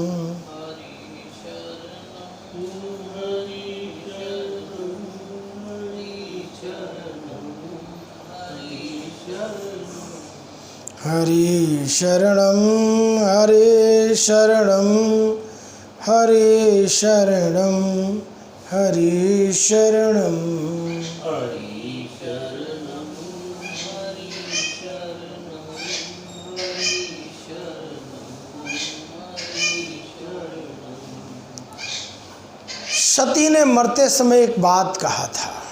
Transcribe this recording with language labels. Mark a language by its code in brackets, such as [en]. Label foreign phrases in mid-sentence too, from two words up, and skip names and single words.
[sa] हरे शरणं हरे शरणं हरे शरणं हरे शरणं। [hi] सती ने मरते समय एक बात कहा था।